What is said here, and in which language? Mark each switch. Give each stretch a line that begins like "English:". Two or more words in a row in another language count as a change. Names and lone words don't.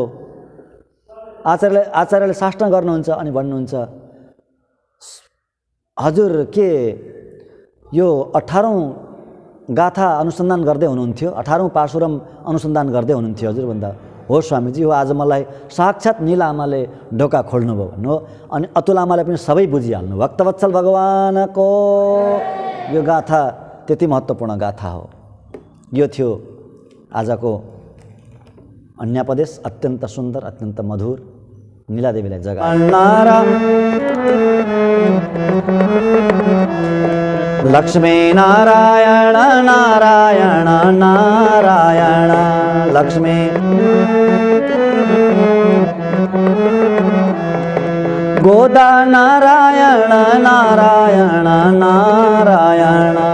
Nepali: आचार्यले साष्टाङ्ग गर्नुहुन्छ अनि भन्नुहुन्छ, हजुर के यो 18औं गाथा अनुसन्धान गर्दै हुनुहुन्थ्यो, 18औं पार्शुराम अनुसन्धान गर्दै हुनुहुन्थ्यो हजुर भन्दा, हो स्वामीजी हो, आज मलाई साक्षात् नील आमाले ढोका खोल्नुभयो भन्नु। अनि अतुल आमाले पनि सबै बुझिहाल्नु। भक्तवत्सल भगवानको यो गाथा त्यति महत्त्वपूर्ण गाथा हो। यो थियो आजको अन्यापदेश, अत्यन्त सुन्दर, अत्यन्त मधुर, नीलादेवीलाई जगा। लक्ष्मी नारायण नारायण नारायण लक्ष्मी गोदा नारायण नारायण नारायण